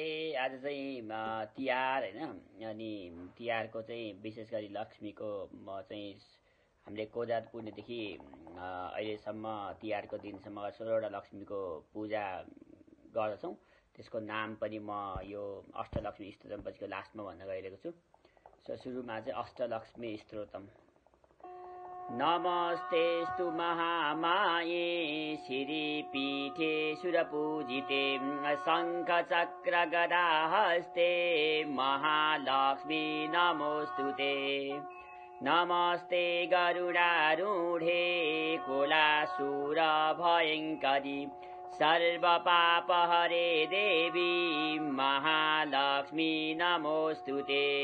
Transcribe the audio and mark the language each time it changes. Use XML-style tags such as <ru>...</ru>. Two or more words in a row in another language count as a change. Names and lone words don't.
<ne>आज चाहिँ तिहार हैन, अनि तिहारको चाहिँ विशेष गरी लक्ष्मीको म चाहिँ हामीले कोजात पुर्णेदेखि अहिलेसम्म तिहारको दिनसम्म 16वटा लक्ष्मीको पूजा गर्दछौँ। त्यसको नाम पनि म यो अष्टलक्ष्मी स्तोत्रम पछिको लास्टमा भन्न गइरहेको छु। सो सुरुमा चाहिँ अष्टलक्ष्मी स्तोत्रम।</ne> <sa>नमस्तेस्तु महामाये श्रीपीठे सुरपूजिते शङ्खचक्र गदाहस्ते महालक्ष्मी नमोस्तुते। नमस्ते गरुडारूढे कुलासुर भयङ्करी सर्वपापहरे देवी महालक्ष्मी नमोस्तुते।</sa>